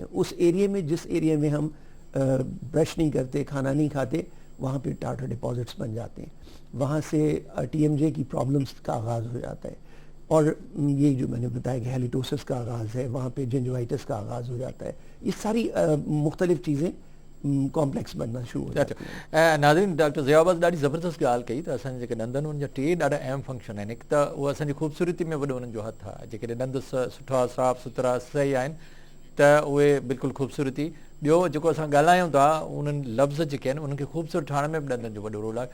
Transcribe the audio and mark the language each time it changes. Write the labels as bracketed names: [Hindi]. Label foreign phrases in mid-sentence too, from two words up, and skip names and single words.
[Urdu] اس ایریے میں جس ایریے میں ہم برش نہیں کرتے، کھانا نہیں کھاتے، وہاں پہ [English] tartar deposits [Urdu] بن جاتے ہیں. وہاں سے ٹی ایم جے کی پرابلمس کا آغاز ہو جاتا ہے. اور یہ جو میں نے بتایا کہ ہیلیٹوسس کا آغاز ہے، وہاں پہ جنجوائٹس کا آغاز ہو جاتا ہے. یہ ساری مختلف چیزیں کمپلیکس بننا شروع ہو جاتی ہیں. [Sindhi] ناظرین ڈاکٹر ضیاء عباس ॾाढी ज़बरदस्त ॻाल्हि कई त असांजे जेके ॾंद आहिनि उन जा टे ॾाढा अहम फंक्शन आहिनि. हिकु त उहा असांजी ख़ूबसूरती में वॾो उन्हनि जो हथु आहे. जेके ॾंद सुठा साफ़ सुथरा सही आहिनि त उहे बिल्कुलु ख़ूबसूरती. ॿियो जेको असां ॻाल्हायूं था उन्हनि लफ़्ज़ जेके आहिनि उन्हनि खे ख़ूबसूरत ठाहिण में बि ॾंदनि जो वॾो रोल आहे.